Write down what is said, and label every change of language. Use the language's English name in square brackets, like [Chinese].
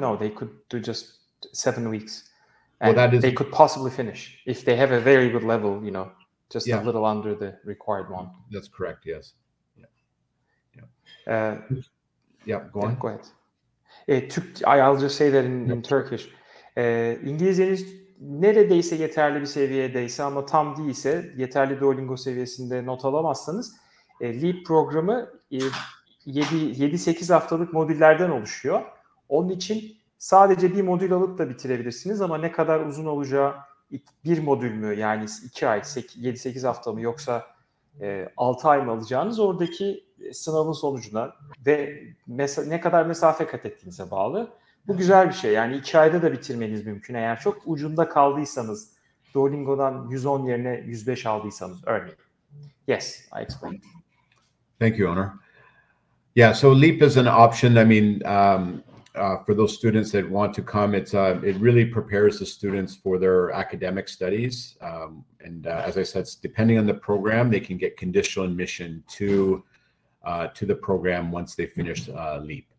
[English] No, they could do just 7 weeks. And they could possibly finish if they have a very good level, just a little under the required one. That's correct, yes. Go on. Go ahead. I'll just say that in Turkish. [Turkish] İngilizceniz neredeyse yeterli bir seviyedeyse ama tam değilse, yeterli Duolingo seviyesinde not alamazsanız, LEAP programı 7-8 haftalık modüllerden oluşuyor. Onun için sadece bir modül alıp da bitirebilirsiniz ama ne kadar uzun olacağı, bir modül mü yani 2 ay, 7-8 hafta mı yoksa 6 ay mı alacağınız oradaki sınavın sonucuna ve ne kadar mesafe kat ettiğinize bağlı. Bu güzel bir şey. Yani 2 ayda da bitirmeniz mümkün. Eğer çok ucunda kaldıysanız, Duolingo'dan 110 yerine 105 aldıysanız örneğin. [English] Yes, I explained. Thank you, Onur. Yeah, so LEAP is an option. I mean, for those students that want to come, it really prepares the students for their academic studies. As I said, depending on the program, they can get conditional admission to the program once they finish LEAP.